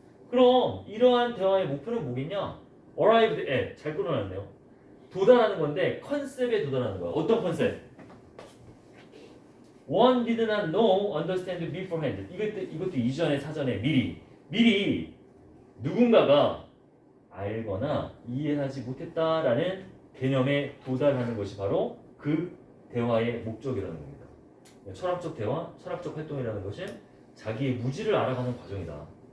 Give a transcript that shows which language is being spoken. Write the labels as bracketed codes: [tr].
[ko] 그럼 이러한 대화의 목표는 뭐겠냐? [en] arrived at. [ko] 잘 끌어놨네요. 도달하는 건데 컨셉에 도달하는 거야. 어떤 컨셉? [en] One did not know, understand beforehand. [ko] 이것도 이전에 사전에 미리 누군가가 알거나 이해하지 못했다라는 개념에 도달하는 것이 바로 그 대화의 목적이라는 겁니다. 철학적 대화, 철학적 활동이라는 것은 자기의 무지를 알아가는 과정이다.